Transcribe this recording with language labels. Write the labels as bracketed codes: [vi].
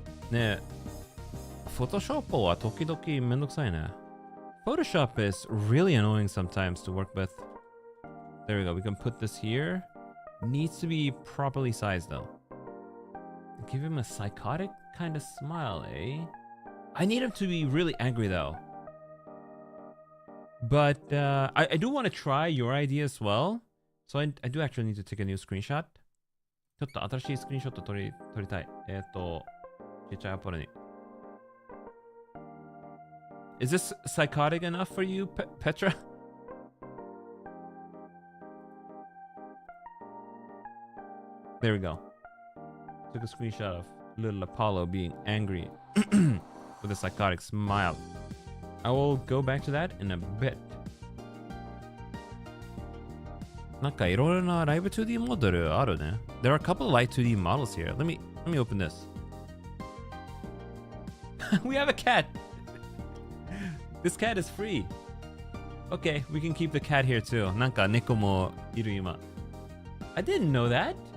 [ja] ねえ、Photoshop は時々めんどくさいね。 [en] Photoshop is really annoying sometimes to work with. There we go. We can put this here. Needs to be properly sized though. Give him a psychotic kind of smile, eh? I need him to be really angry though. But I do want to try your idea as well. So I do actually need to take a new screenshot. [ja] ちょっと新しいスクリーンショット撮りたい。ちっちゃいアポロに。 [en] Is this psychotic enough for you, Petra? There we go. Took a screenshot of little Apollo being angry with a psychotic smile. I will go back to that in a bit. [ja] なんかいろいろなライブ 2D モデルあるね。 [en] There are a couple of light 2D models here. Let me open this. We have a cat. This cat is free. Okay, we can keep the cat here too. [ja] なんか猫もいる今。 [en] I didn't know that.